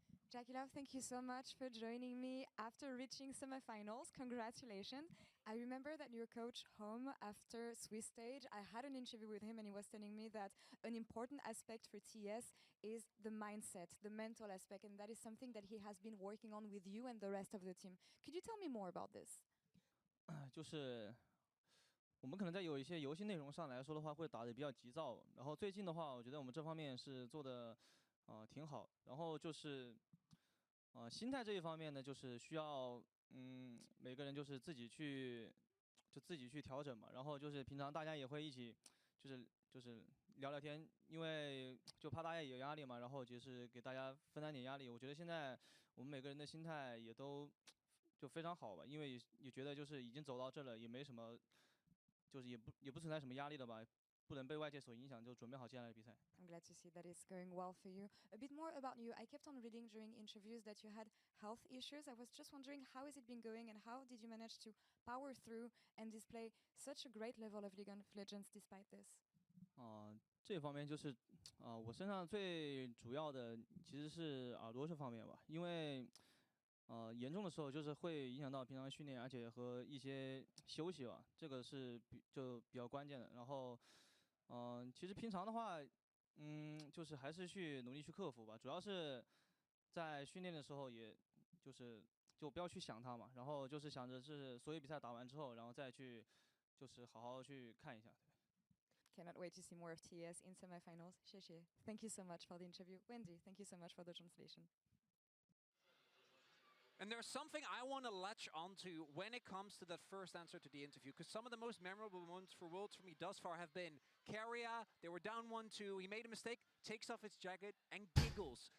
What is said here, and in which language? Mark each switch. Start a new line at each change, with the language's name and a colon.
English: Jackie Love, thank you so much for joining me after reaching semifinals. Congratulations. I remember that your coach home after Swiss stage, I had an interview with him and he was telling me that an important aspect for TES is the mindset, the mental aspect, and that is something that he has been working on with you and the rest of the team. Could you tell me more about this?
Chinese: 就是我们可能在有一些游戏内容上来说的话，会打得比较急躁。然后最近的话，我觉得我们这方面是做的挺好。然后就是心态这一方面呢，就是需要每个人就是自己去调整嘛。然后就是平常大家也会一起就是聊聊天，因为就怕大家有压力嘛，然后就是给大家分担点压力。我觉得现在我们每个人的心态也都就非常好吧，因为也觉得就是已经走到这了，也没什么，就是也不存在什么压力了吧。不能被外界所影响，就准备好接下来的比赛。
English: I'm glad to see that it's going well for you. A bit more about you. I kept on reading during interviews that you had health issues. I was just wondering, how has it been going, and how did you manage to power through and display such a great level of League of Legends despite this?
Chinese: 这方面就是我身上最主要的其实是耳朵这方面吧，因为严重的时候就是会影响到平常训练，而且和一些休息吧，这个是就比较关键的。然后。其实平常的话，就是还是去努力去克服吧。主要是在训练的时候，也就不要去想它嘛。然后就是想着是所有比赛打完之后，然后再去就是好好去看一下。
English: cannot wait to see more of TES in semifinals. Xie. Thank you so much for the interview. Wendy, thank you so much for the translation. And there's something I want to latch onto when it comes to that first answer to the interview, because some of the most memorable moments for Worlds for me thus far have been Keria, they were down 1-2, he made a mistake, takes off his jacket and giggles.